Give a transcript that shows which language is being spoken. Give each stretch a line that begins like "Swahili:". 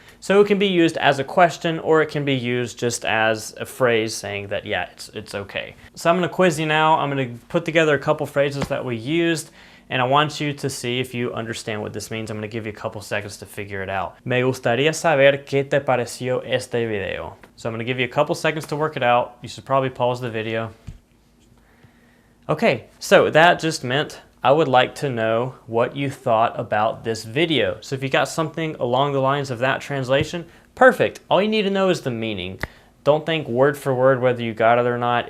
English: So it can be used as a question or it can be used just as a phrase saying that, yeah, it's okay. So I'm gonna quiz you now. I'm gonna put together a couple phrases that we used and I want you to see if you understand what this means. I'm gonna give you a couple seconds to figure it out.
Spanish: Me gustaría saber qué te pareció este video.
English: So I'm gonna give you a couple seconds to work it out. You should probably pause the video. Okay, so that just meant I would like to know what you thought about this video. So if you got something along the lines of that translation, perfect. All you need to know is the meaning. Don't think word for word whether you got it or not.